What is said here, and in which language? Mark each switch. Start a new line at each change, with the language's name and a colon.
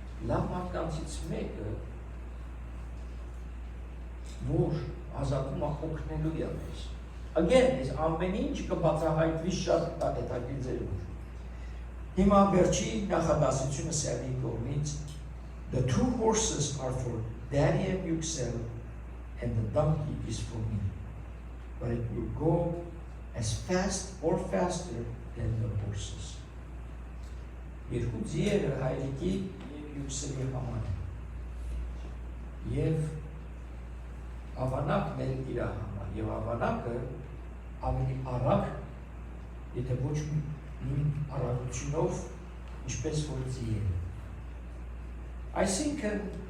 Armenian: Լավ մարդկանցից մեկը, որ ազատում ախոքնելու է մեզ։ Again, այս ամեն ինչ կբացահայտվի շատ հետաքրքիր ձևով։ Հիմա վերջի նախադասությունը Սերգեյ կողմից
English: The 2 horses are for Daddy and Yüksel, and the donkey is for me. But it will go as fast or faster than the horses.
Armenian: Երկու ձիերը հայրիկի և Yükseli համար են։ Եվ ավանակն էլ իր համար։ Եվ ավանակը ավելի արագ, եթե ոչ նույն արագությունով, ինչպես որ ձիերը։ Այսինքն